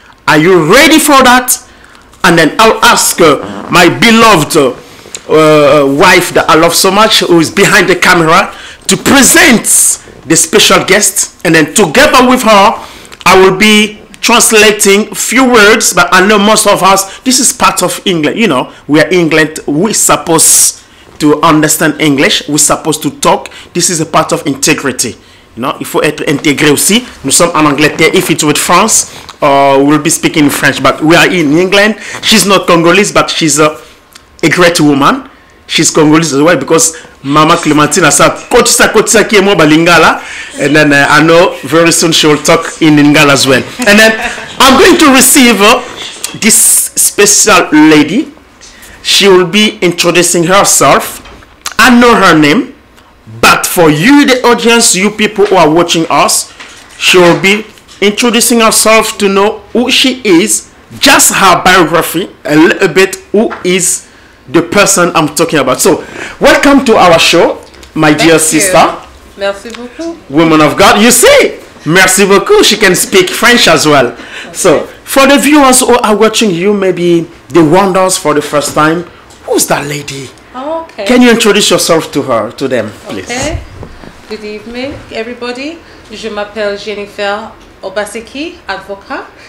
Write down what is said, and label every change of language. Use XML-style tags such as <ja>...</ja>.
<en>Are you ready for that? And then I'll ask my beloved wife that I love so much, who is behind the camera, to present the special guest. And then together with her, I will be translating a few words. But I know most of us, this is part of England. You know, we are England. We're supposed to understand English. We're supposed to talk. This is a part of integrity. You know,</en> <fr>il faut être intégré aussi. Nous sommes en Angleterre.</fr> <en>If it's with France, we'll be speaking French. But we are in England. She's not Congolese, but she's a great woman. She's Congolese as well, because Mama Clementina said,</en> <ln>"Kotisa ki mo balingala,"</ln> <en>and then I know very soon she will talk in Lingala as well. And then I'm going to receive this special lady. She will be introducing herself. I know her name. But for you, the audience, you people who are watching us, she will be introducing herself to know who she is, just her biography, a little bit who is the person I'm talking about. So, welcome to our show, my dear sister.</en> <fr>Merci beaucoup.</fr> <en>Woman of God, you see,</en> <fr>merci beaucoup.</fr> <en>She can speak French as well. Okay. So, for the viewers who are watching you, maybe they wonder us for the first time, who's that lady? Oh, okay. Can you introduce yourself to them, please? Okay. Good evening, everybody.</en> <fr>Je m'appelle Jennifer Obaseki, avocat.</fr>